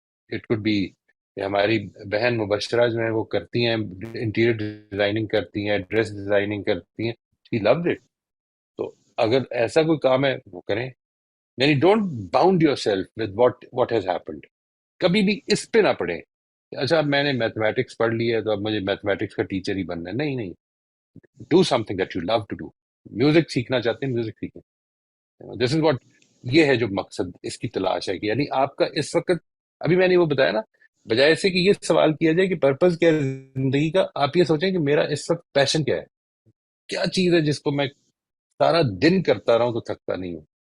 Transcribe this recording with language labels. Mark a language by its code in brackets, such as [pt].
[ur] It could be, ہماری بہن مبشرہ جو ہیں وہ کرتی ہیں, انٹیریئر ڈیزائننگ کرتی ہیں, ڈریس ڈیزائننگ کرتی ہیں, شی لوز اٹ. تو اگر ایسا کوئی کام ہے وہ کریں. یعنی don't bound your self with what has happened. کبھی بھی اس پہ نہ پڑے اچھا اب میں نے میتھمیٹکس پڑھ لی ہے تو اب مجھے میتھمیٹکس کا ٹیچر ہی بننا ہے. [en] نہیں نہیں, do something that you love to do. [ur] Music سیکھنا چاہتے ہیں, میوزک سیکھیں. دس از واٹ, یہ ہے جو مقصد اس کی تلاش ہے کہ یعنی آپ کا اس وقت, ابھی میں نے وہ بتایا نا, بجائے اس سے کہ یہ سوال کیا جائے کہ پرپز کیا ہے زندگی کا, آپ یہ سوچیں کہ میرا اس وقت پیشن کیا ہے, کیا چیز ہے جس کو میں سارا دن کرتا رہا ہوں تو تھکتا نہیں ہوں.